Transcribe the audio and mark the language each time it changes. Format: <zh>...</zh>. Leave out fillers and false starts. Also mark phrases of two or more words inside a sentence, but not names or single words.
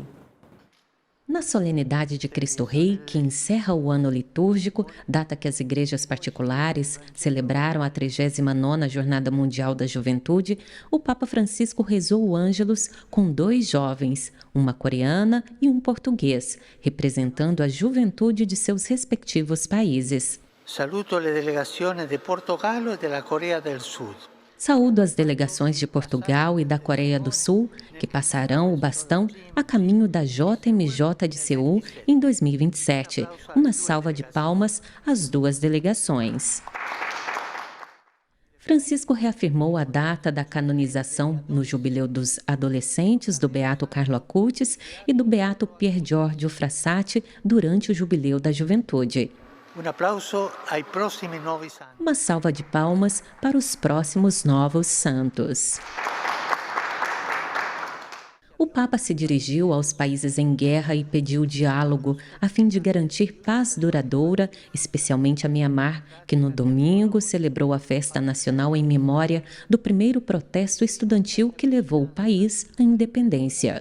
<pt>Na solenidade de Cristo Rei, que encerra o ano litúrgico, data que as igrejas particulares celebraram a 39ª Jornada Mundial da Juventude, o Papa Francisco rezou o Ângelus com 2 jovens, uma coreana e um português, representando a juventude de seus respectivos países.</pt> <it>Saluto le delegazioni de Portogallo e della Coreia del Sul.</it> <pt>Saúdo as delegações de Portugal e da Coreia do Sul, que passarão o bastão a caminho da JMJ de Seul em 2027. Uma salva de palmas às 2 delegações. Francisco reafirmou a data da canonização no Jubileu dos Adolescentes do Beato Carlo Acutis e do Beato Pier Giorgio Frassati durante o Jubileu da Juventude.</pt> <it>Um aplauso ai prossimi nuovi santi.</it> <pt>Uma salva de palmas para os próximos novos santos. O Papa se dirigiu aos países em guerra e pediu diálogo a fim de garantir paz duradoura, especialmente a Mianmar, que no domingo celebrou a festa nacional em memória do primeiro protesto estudantil que levou o país à independência.</pt>